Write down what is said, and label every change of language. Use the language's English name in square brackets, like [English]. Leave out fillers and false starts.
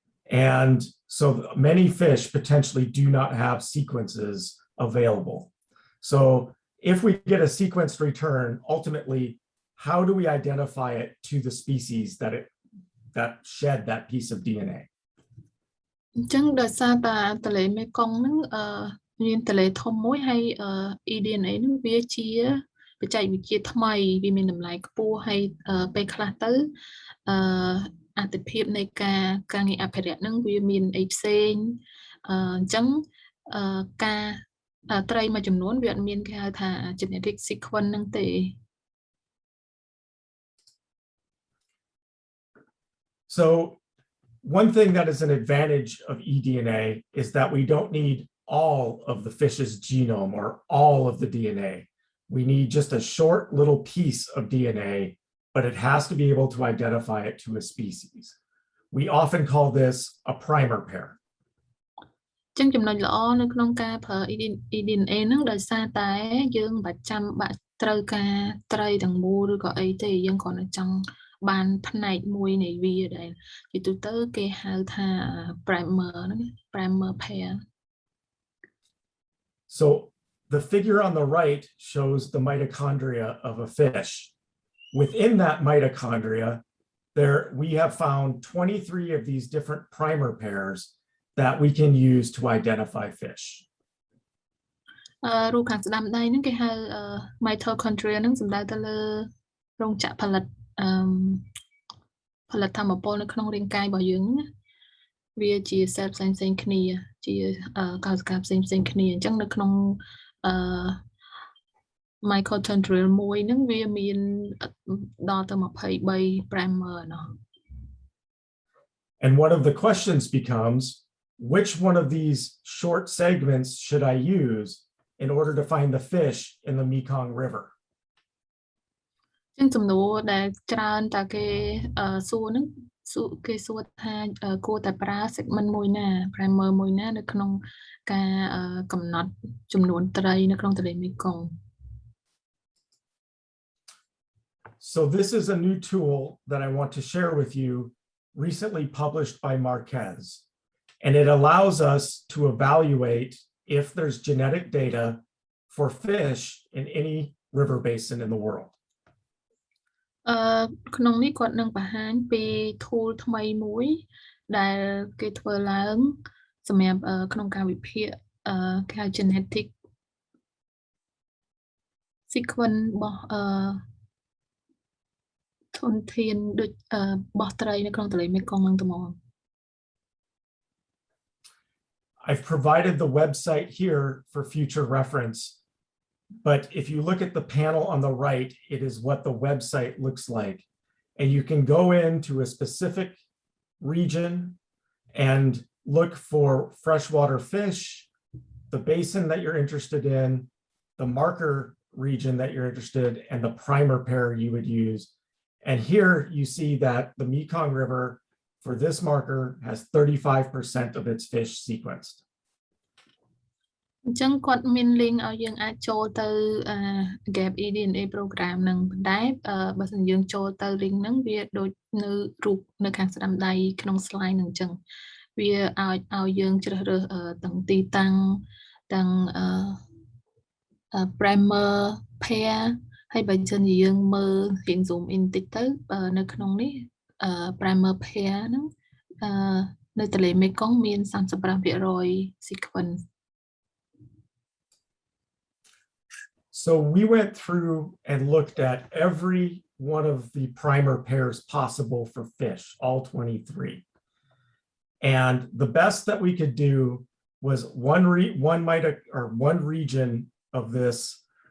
[English] And so many fish potentially do not have sequences available. So if we get a sequenced return, ultimately, how do we identify it to the species that shed that piece of DNA? [Khmer] អញ្ចឹងដោយសារតែទន្លេមេគង្គហ្នឹងមានទន្លេធំមួយហើយ eDNA ហ្នឹងវាជាបច្ចេកវិទ្យាថ្មីវាមានតម្លៃខ្ពស់ហើយពេលខ្លះទៅអត្ថិភាពនៃការងារអភិរក្សហ្នឹងវាមានអីផ្សេងអញ្ចឹងការត្រីមួយចំនួនវាអត់មានគេហៅថា genetic sequence ហ្នឹងទេ [English] So one thing that is an advantage of eDNA is that we don't need all of the fish's genome or all of the DNA. We need just a short little piece of DNA, but it has to be able to identify it to a species. We often call this a primer pair. [Khmer] ចឹងចំណុចល្អនៅក្នុងការប្រើ eDNA ហ្នឹងដោយសារតែយើងមិនចាំបាក់ត្រូវការត្រីទាំងមូលឬក៏អីទេយើងគ្រាន់តែចង់បានផ្នែកមួយនៃវាដែលជាទូទៅគេហៅថា primer ហ្នឹង primer pair. [English] So the figure on the right shows the mitochondria of a fish. Within that mitochondria, we have found 23 of these different primer pairs that we can use to identify fish. [Khmer] រូបខាងស្ដាំដៃហ្នឹងគេហៅ mitochondria ហ្នឹងសំដៅទៅលើរោងចក្រផលិតថាមពលនៅក្នុងរាងកាយរបស់យើងណាវាជា cell ផ្សេងៗគ្នាជាកោសិកាផ្សេងៗគ្នាអញ្ចឹងនៅក្នុងmitochondria មួយហ្នឹងវាមានដល់ទៅ23 primer ណោះ [English] And one of the questions becomes, which one of these short segments should I use in order to find the fish in the Mekong River? [Khmer] ចឹងសំណួរដែលច្រើនតាគេសួរហ្នឹងគេសួរថាគួរតែប្រើ segment មួយណា primer មួយណានៅក្នុងការកំណត់ចំនួនត្រីនៅក្នុងទន្លេមេគង្គ [English] So this is a new tool that I want to share with you, recently published by Marquez, and it allows us to evaluate if there's genetic data for fish in any river basin in the world. [Khmer] ក្នុងនេះគាត់នឹងបង្ហាញពី tool ថ្មីមួយដែលគេធ្វើឡើងសម្រាប់ក្នុងការវិភាគគេហៅ genetic sequence របស់ធនធានដូចបោះត្រីនៅក្នុងទន្លេមេគង្គនឹងត្មង [English] I've provided the website here for future reference. but if you look at the panel on the right, it is what the website looks like. And you can go into a specific region and look for freshwater fish, the basin that you're interested in, the marker region that you're interested in, and the primer pair you would use. And here you see that the Mekong River for this marker has 35% of its fish sequenced. [Khmer] អញ្ចឹងគាត់មាន link ឲ្យយើងអាចចូលទៅ gap eDNA program នឹងប៉ុន្តែបើសិនយើងចូលទៅ link ហ្នឹងវាដូចនៅរូបនៅខាងស្ដាំដៃក្នុង slide ហ្នឹងអញ្ចឹងវាឲ្យយើងជ្រើសរើសទាំងទីតាំងទាំងprimer pair ហើយបើសិនជាយើងមើលរៀង [English] zoom in [Khmer] តិចទៅនៅក្នុងនេះ primer pair ហ្នឹងនៅទន្លេមេគង្គមាន 35% sequence. [English] So we went through and looked at every one of the primer pairs possible for fish, all 23. And the best that we could do was one region of this.